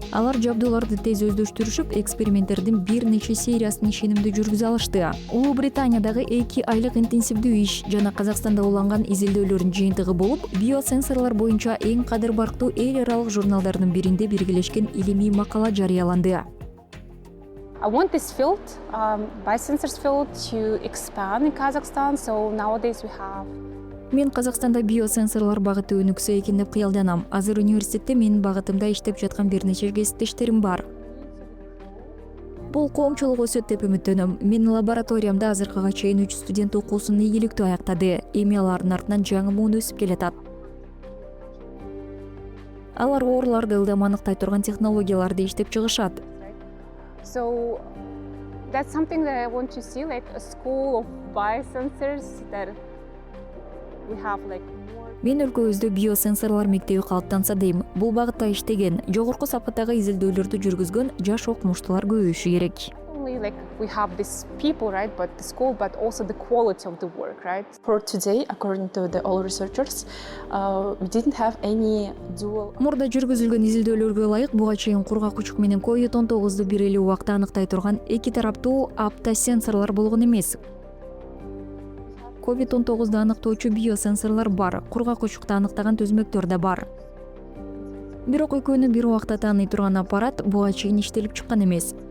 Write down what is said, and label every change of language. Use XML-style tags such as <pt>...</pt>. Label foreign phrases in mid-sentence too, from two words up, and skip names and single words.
<ky>Алар жабдууларды тез өздөштүрүшүп, эксперименттердин бир нече сериясын ишенимдүү жүргүзө алышты. Улуу Британиядагы 2 айлык интенсивдүү иш жана Казакстанда уланган изилдөөлөрдүн жыйынтыгы болуп, биосенсорлор боюнча эң кадыр барктуу эл аралык журналдардын биринде биргелешкен илимий макала жарыяланды.</ky> <en>I want this field, biosensors field, to expand in Kazakhstan. So nowadays we have.</en> <ky>Мен Казакстанда биосенсорлор багыты өнүксө экен деп кыялданам. Азыр университетте менин багытымда иштеп жаткан бир нече кесиптештерим бар. Бул коомчулук өсөт деп үмүттөнөм. Менин лабораториямда азыркыга чейин 3 студент окуусун ийгиликтүү аяктады. Эми алардын артынан жаңы муун өсүп келатат. Алар ооруларды ылдам аныктай турган технологияларды иштеп чыгышат.</ky> <en>So that's something that I want to see, like a school of biosensors that we have like more.</en> <ky>Мен өлкөбүздө биосенсорлор мектеби калыптанса дейм. Бул багытта иштеген, жогорку сапаттагы изилдөөлөрдү жүргүзгөн жаш окумуштуулар көбөйүшү керек.</ky> <en>Like we have these people, right, but the school, but also the quality of the work, right? For today, according to all researchers, we didn't have any dual.</en> <ky>Мурда жүргүзүлгөн изилдөөлөргө ылайык буга чейин кургак учук менен COVID-19 бир эле убакта аныктай турган эки тараптуу аптосенсорлор болгон эмес. COVID-19 аныктоочу биосенсорлор бар, кургак учукта аныктаган төзмөктөр да бар. Бирок экөөнү бир убакта тааный турган аппарат буга чейин иштелип чыккан эмес.</ky>